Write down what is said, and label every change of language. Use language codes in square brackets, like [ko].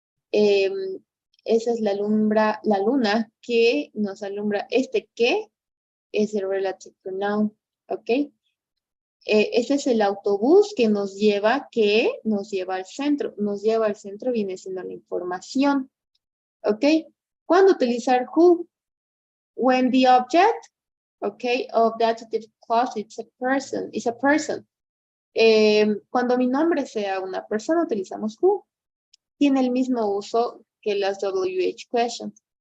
[es] Esa es la luna que nos alumbra. Este que es el relative pronoun, ¿ok? Ese es el autobús que nos lleva al centro. Nos lleva al centro viene siendo la información, ¿ok? ¿Cuándo utilizar who? [en] When the object, ¿ok? Of the adjective clause is a person. [es] Cuando mi nombre sea una persona, utilizamos who. Tiene el mismo uso que las WH questions.